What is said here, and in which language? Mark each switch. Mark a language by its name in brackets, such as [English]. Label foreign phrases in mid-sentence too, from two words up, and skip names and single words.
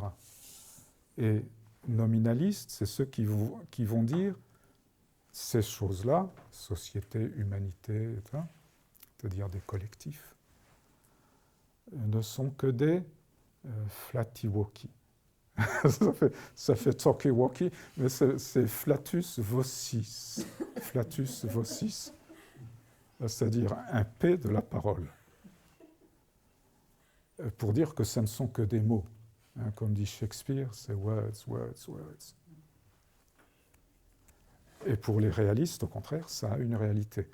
[French] Et nominalistes, c'est ceux qui vont dire ces choses-là, société, humanité, etc., c'est-à-dire des collectifs, ne sont que des flatty-walkie. ça fait talkie-walkie, mais c'est [Latin] flatus vocis. Flatus vocis, [French] c'est-à-dire un P de la parole. Pour dire que ce ne sont que des mots. Hein, comme dit Shakespeare, c'est [English] words, words, words. [French] Et pour les réalistes, au contraire, ça a une réalité.